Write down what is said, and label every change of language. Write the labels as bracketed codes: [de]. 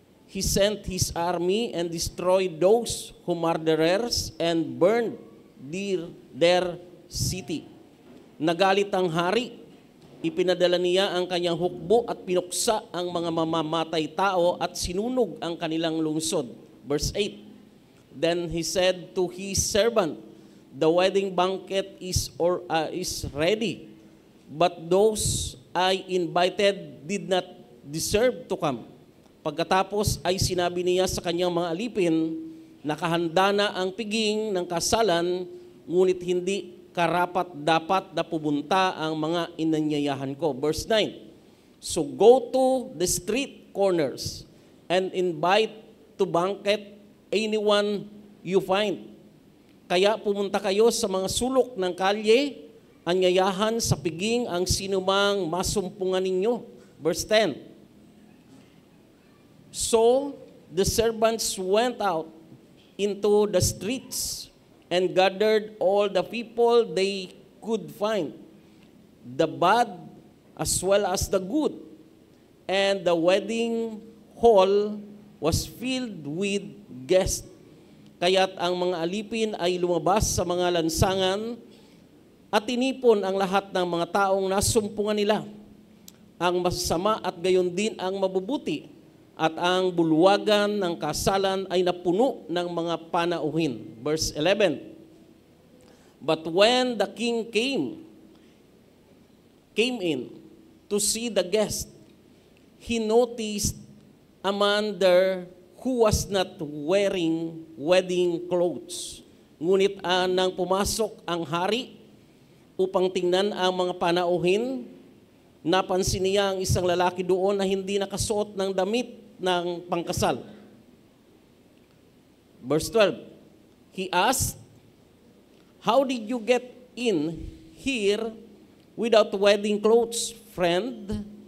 [en] He sent his army and destroyed those who murderers and burned their city. [tl] Nagalit ang hari. Ipinadala niya ang kanyang hukbo at pinuksa ang mga mamamatay tao at sinunog ang kanilang lungsod. [en] Verse 8, then he said to his servant, the wedding banquet is ready, but those I invited did not deserve to come. [tl] Pagkatapos ay sinabi niya sa kanyang mga alipin, nakahanda na ang piging ng kasalan, ngunit hindi karapat-dapat na pumunta ang mga inanyayahan ko. [en] Verse 9, so go to the street corners and invite to banquet anyone you find. [tl] Kaya pumunta kayo sa mga sulok ng kalye, anyayahan sa piging ang sinumang masumpungan ninyo. [en] Verse 10, so the servants went out into the streets and gathered all the people they could find, the bad as well as the good. And the wedding hall was filled with guests. [tl] Kaya't ang mga alipin ay lumabas sa mga lansangan at tinipon ang lahat ng mga taong nasumpungan nila. Ang masasama at gayon din ang mabubuti. At ang bulwagan ng kasalan ay napuno ng mga panauhin. [en] Verse 11, but when the king came in to see the guest, he noticed a man there who was not wearing wedding clothes. [tl] Ngunit nang pumasok ang hari upang tingnan ang mga panauhin, napansin niya ang isang lalaki doon na hindi nakasuot ng damit ng pangkasal. [en] Verse 12, he asked How did you get in here without wedding clothes, friend?